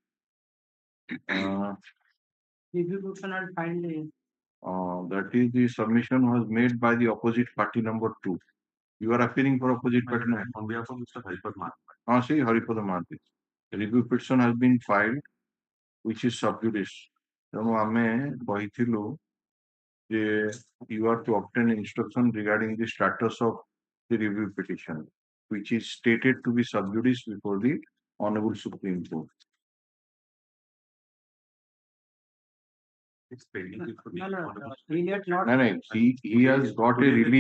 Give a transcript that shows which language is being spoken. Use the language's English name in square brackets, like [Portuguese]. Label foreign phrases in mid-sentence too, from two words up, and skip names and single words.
[English] Review petition and filed. That is, the submission was made by the opposite party number 2. You are appearing for opposite party number on behalf of Mr. Haripad Mark. See, Haripad Mark. Review petition has been filed, which is sub judice. [Odia] ତେଣୁ ଆମେ କହିଥିଲୁ ଯେ [English] you are to obtain instruction regarding the status of the review petition, which is stated to be sub judice before the Honorable Supreme Court. It's pending before the Honorable He has got a relief.